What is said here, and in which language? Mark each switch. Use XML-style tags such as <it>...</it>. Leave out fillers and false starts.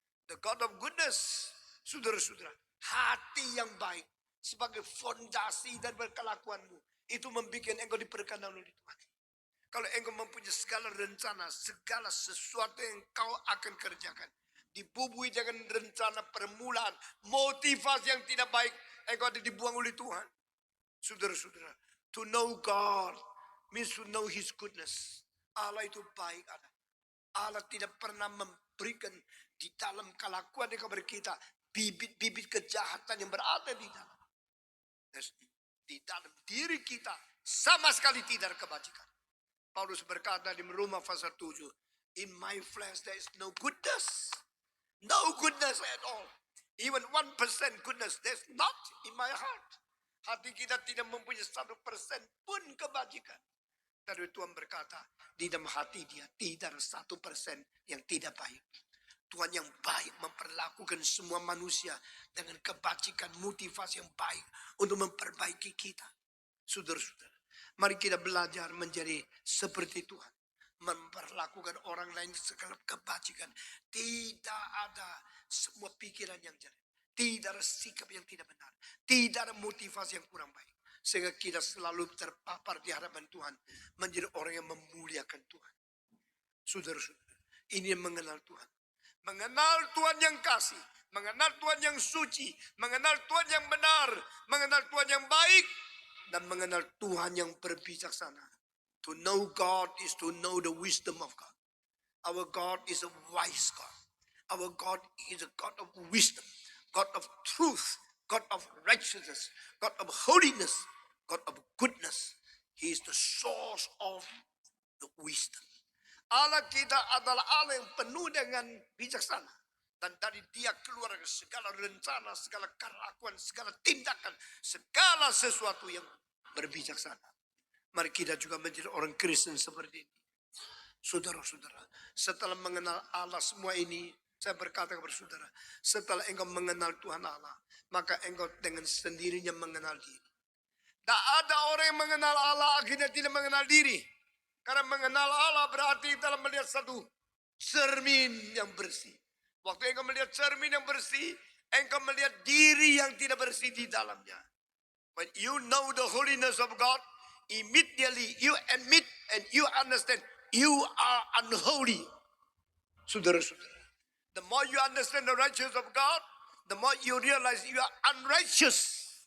<en>The God of goodness.</en> <id>Saudara-saudara, hati yang baik sebagai fondasi dan berkelakuanmu. Itu membuat engkau diperkenan oleh Tuhan. Kalau engkau mempunyai segala rencana, segala sesuatu yang kau akan kerjakan. Dibubui dengan rencana permulaan, motivasi yang tidak baik, engkau ada dibuang oleh Tuhan. Saudara-saudara,</id> <en>to know God means to know His goodness.</en> <id>Allah itu baik ada. Allah tidak pernah memberikan di dalam kelakuan kepada kita bibit-bibit kejahatan yang berada di dalam. Di dalam diri kita sama sekali tidak ada kebajikan. Paulus berkata di Roma pasal 7,</id> <en>in my flesh there is no goodness. No goodness at all. Even 1% goodness there's not in my heart.</en> <id>Hati kita tidak mempunyai 1% pun kebajikan. Tapi Tuhan berkata, di dalam hati dia tidak ada 1% yang tidak baik. Tuhan yang baik memperlakukan semua manusia dengan kebajikan, motivasi yang baik untuk memperbaiki kita. Saudara-saudara, mari kita belajar menjadi seperti Tuhan. Memperlakukan orang lain segala kebajikan. Tidak ada semua pikiran yang jelek. Tidak ada sikap yang tidak benar. Tidak ada motivasi yang kurang baik. Sehingga kita selalu terpapar di hadapan Tuhan. Menjadi orang yang memuliakan Tuhan. Saudara-saudara, ini yang mengenal Tuhan. Mengenal Tuhan yang kasih. Mengenal Tuhan yang suci. Mengenal Tuhan yang benar. Mengenal Tuhan yang baik. Dan mengenal Tuhan yang berbijaksana.</id> <en>To know God is to know the wisdom of God. Our God is a wise God. Our God is a God of wisdom, God of truth, God of righteousness, God of holiness, God of goodness. He is the source of the wisdom.</en> <id>Allah kita adalah Allah yang penuh dengan bijaksana. Dan dari dia keluar segala rencana, segala kelakuan, segala tindakan, segala sesuatu yang berbijaksana. Mari kita juga menjadi orang Kristen seperti ini. Saudara-saudara, setelah mengenal Allah semua ini, saya berkata kepada saudara, setelah engkau mengenal Tuhan Allah, maka engkau dengan sendirinya mengenal diri. Tak ada orang yang mengenal Allah akhirnya tidak mengenal diri. Karena mengenal Allah berarti dalam melihat satu cermin yang bersih. Waktu engkau melihat cermin yang bersih, engkau melihat diri yang tidak bersih di dalamnya.</id> <en>When you know the holiness of God, immediately you admit and you understand you are unholy.</en> <id>Saudara-saudara,</id> <en>the more you understand the righteousness of God, the more you realize you are unrighteous.</en>